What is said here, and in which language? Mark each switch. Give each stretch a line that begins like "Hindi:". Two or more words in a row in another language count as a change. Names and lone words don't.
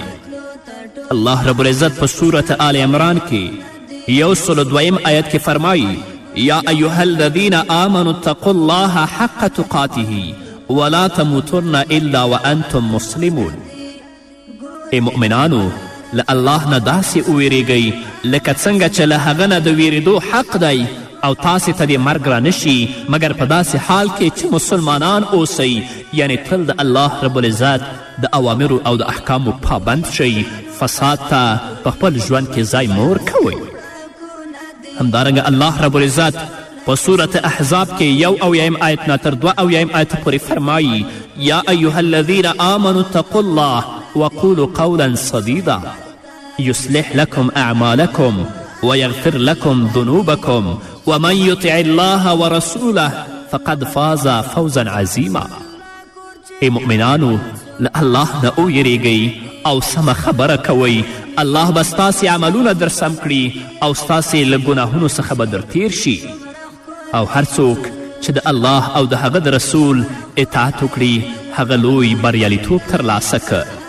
Pashto: الله رب العزت په صورت آل عمران کې 102 آیت کې فرمایي
Arabic: یا ایها الذین آمنوا اتقوا الله حق تقاته ولا تموتن الا وانتم مسلمون.
Pashto: ای مؤمنانو له الله نه داسې وویریږئ لکه څنګه چې له هغه نه د ویرېدو حق دی او تاسې ته دې مرګ را نشي مګر په داسې حال کې چې مسلمانان اوسئ یعنی تل د الله رب العزت د اوامرو او د احکامو پابند شئ فساد ته په خپل ژوند کې ځای مور کوئ. همدارنګه الله رب العزت په صورت احزاب کې 1 آیت نه تر 2 آیت پورې فرمایي
Arabic: یا ایها الذین آمنوا اتقوا الله وقولوا قولا سدیدا یصلح لكم اعمالکم ویغفر لكم ذنوبکم ومن یطع الله ورسوله فقد فاز فوزا عظیما.
Pashto: ای مؤمنانو له الله نه ویریږئ او سمه خبره کوئ. الله به ستاسې عملونه در سم کړي او ستاسې له ګناهونو څخه به در تیر شي. او هر څوک چې د الله او د هغه د رسول اطاعت وکړي هغه لوی بریالیتوب ترلاسه که.